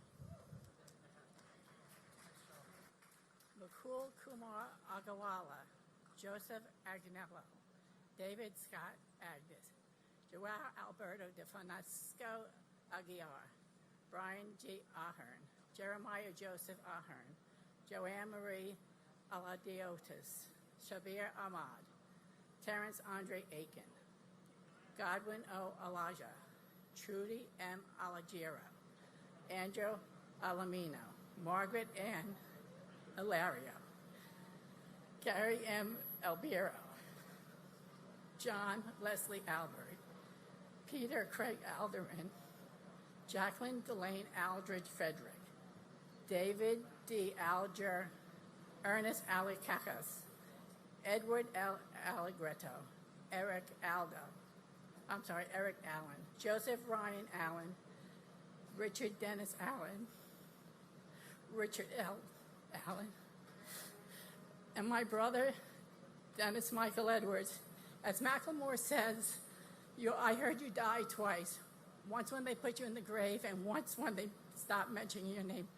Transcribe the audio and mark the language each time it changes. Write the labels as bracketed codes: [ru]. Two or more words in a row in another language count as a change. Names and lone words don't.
[en] Mukul Kumar Agawala, Joseph Agnello, David Scott Agnes, Joao Alberto de Francisco Aguiar, Brian G. Ahern, Jeremiah Joseph Ahern, Joanne Marie Aladiotis, Shabir Ahmad, Terrence Andre Aiken, Godwin O. Alaja, Trudy M. Alagiro, Andrew Alamino, Margaret Ann Ilario, Gary M. Albiro, John Leslie Albert, Peter Craig Alderman, Jacqueline Delane Aldridge Frederick, David D. Alger, Ernest Alicacas, Edward L. Allegretto, Eric Allen, Joseph Ryan Allen, Richard Dennis Allen, Richard L. Allen, and my brother, Dennis Michael Edwards. As Macklemore says, I heard you die twice. Once when they put you in the grave, and once when they stop mentioning your name.